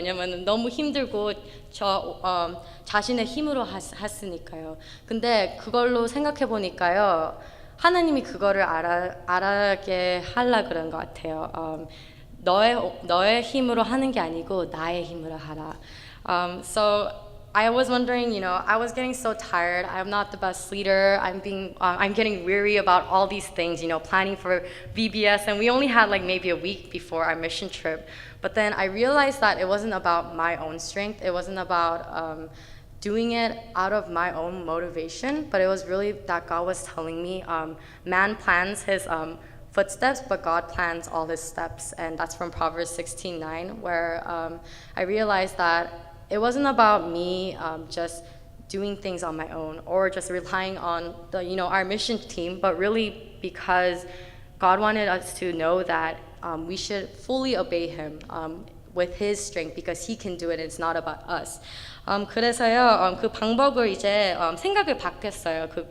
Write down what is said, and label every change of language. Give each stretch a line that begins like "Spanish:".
Korean: 왜냐면 너무 힘들고 저 자신의 힘으로 했으니까요. 근데 그걸로 생각해 보니까요. 하나님이 그거를 알게 하려 그런 것 같아요. 너의 힘으로 하는 게 아니고 나의 힘으로 하라.
English: So I was wondering, I was getting so tired. I'm not the best leader. I'm getting weary about all these things, planning for VBS, and we only had like maybe a week before our mission trip. But then I realized that it wasn't about my own strength. It wasn't about doing it out of my own motivation, but it was really that God was telling me, man plans his footsteps, but God plans all his steps. And that's from Proverbs 16:9, where I realized that it wasn't about me just doing things on my own or just relying on our mission team, but really because God wanted us to know that we should fully obey him with his strength because he can do it. It's not about us.
Korean: 그래서요, 그 방법을 이제 생각을 바꿨어요.